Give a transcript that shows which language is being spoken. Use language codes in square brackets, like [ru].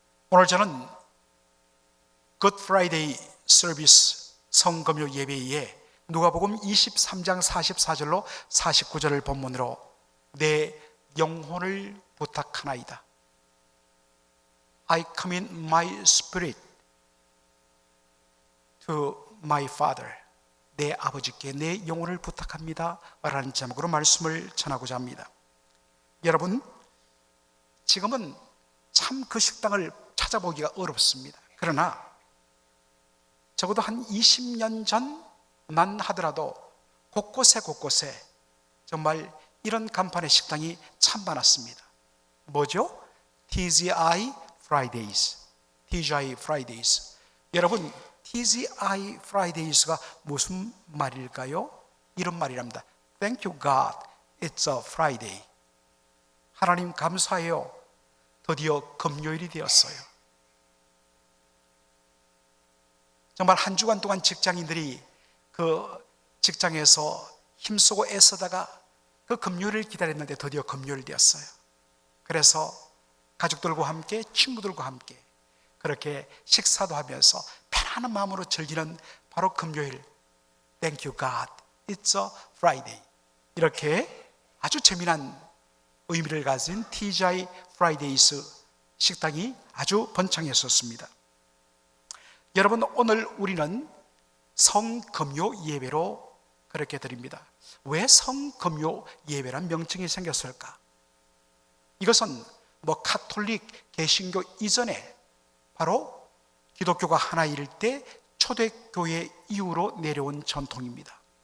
[ko] 오늘 저는 Good Friday 서비스 성금요 예배에 누가복음 23장 44절로 49절을 본문으로 내 영혼을 부탁하나이다. [en] I commit my spirit to my Father. [ko] 내 아버지께 내 영혼을 부탁합니다 라는 제목으로 말씀을 전하고자 합니다. 여러분, 지금은 참 그 식당을 찾아보기가 어렵습니다. 그러나 적어도 한 20년 전만 하더라도 곳곳에 정말 이런 간판의 식당이 참 많았습니다. 뭐죠? TGI Fridays. TGI Fridays. 여러분, TGI Fridays가 무슨 말일까요? 이런 말이랍니다. [en] Thank you God, it's a Friday. [ko] 하나님 감사해요. 드디어 금요일이 되었어요. 정말 한 주간 동안 직장인들이 그 직장에서 힘쓰고 애쓰다가 그 금요일을 기다렸는데 드디어 금요일 되었어요. 그래서 가족들과 함께, 친구들과 함께 그렇게 식사도 하면서 편안한 마음으로 즐기는 바로 금요일. [en] Thank you God, it's a Friday. [ko] 이렇게 아주 재미난 의미를 가진 TGI Fridays 식당이 아주 번창했었습니다. 여러분, 오늘 우리는 성금요 예배로 그렇게 드립니다. 왜 성금요 예배란 명칭이 생겼을까? 이것은 카톨릭 개신교 이전에 바로 기독교가 하나일 때 초대교회 이후로 내려온 전통입니다.